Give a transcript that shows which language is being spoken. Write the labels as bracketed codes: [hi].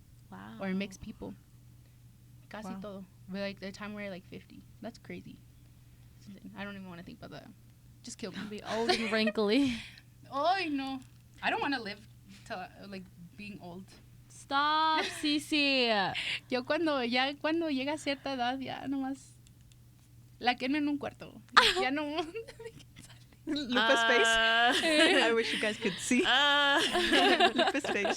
[en] Wow. or mixed people. [es] Casi [en] Wow. [es] todo. [en] But like the time we're like 50. That's crazy. It's insane. I don't even want to think about that. Just kill me. Be old and wrinkly. Oh no, I don't want to live till like being old. Stop, Cece. [es] Yo cuando llega a cierta edad ya nomás la quemo en un cuarto. Ya no. [en] Lupa's face. I wish you guys could see Lupa's face.